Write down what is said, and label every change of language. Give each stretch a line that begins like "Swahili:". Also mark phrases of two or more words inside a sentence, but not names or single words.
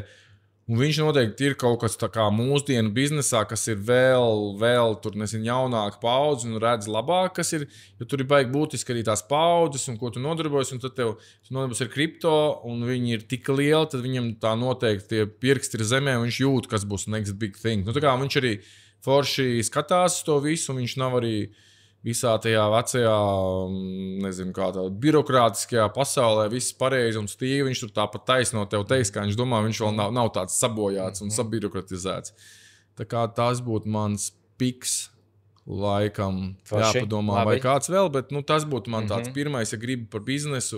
Latvian: Un viņš noteikti ir kaut kas mūsdienu biznesā, kas ir vēl tur, jaunāka paudze un redz labāk, kas ir. Jo tur ir baigi būtiski arī tās paudzes un ko tu nodarbojies. Un tad tev nodarbojas ar kripto, un viņi ir tik lieli, tad viņam tā noteikti tie pirksti ir zemē, un viņš jūt, kas būs
English: next big thing.
Latvian: Viņš arī forši skatās to visu, un viņš nav arī visā tajā vecajā, kādā birokrātiskajā pasaulē, viss pareizi un stīvi. Viņš tur tāpat taisno tev teiks, kā viņš domā, viņš vēl nav tāds sabojāts un sabirokratizēts. Tā kā tas būtu mans piks, laikam, jāpadomā, vai kāds vēl, bet tas būtu man tāds pirmais, ja gribu par biznesu.